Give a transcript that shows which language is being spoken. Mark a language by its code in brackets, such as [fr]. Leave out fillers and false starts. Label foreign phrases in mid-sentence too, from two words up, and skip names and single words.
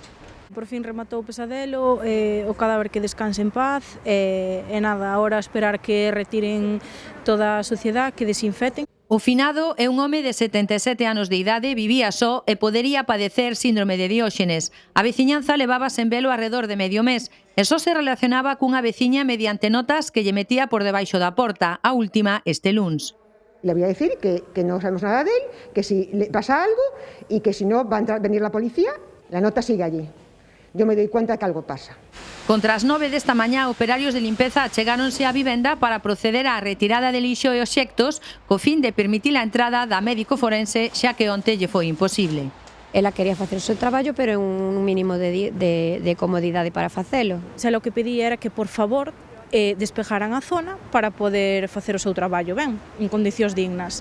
[gl] Por fin rematou o pesadelo, o cadáver que descanse en paz, e nada, agora esperar que retiren toda a suciedade, que desinfecten. O finado é un home de 77 anos de idade, vivía só e podería padecer síndrome de Dióxenes. A veciñanza levaba sen velo alrededor de medio mes e só se relacionaba cunha veciña mediante notas que lle metía por debaixo da porta, a última este luns. [es] Le voy a decir que no sabemos nada de él, que si le pasa algo y que si no va a venir la policía, la nota sigue allí. Yo me doy cuenta de que algo pasa. [gl] Contra as 9 desta mañá, operarios de limpeza achegáronse á vivenda para proceder á retirada de lixo e obxectos co fin de permitir a entrada da médico forense, xa que onte lle foi imposible. Ela quería facer o seu traballo, pero en un mínimo de comodidade para facelo. Xa lo que pedía era que, por favor, despejaran a zona para poder facer o seu traballo ben, en condicións dignas.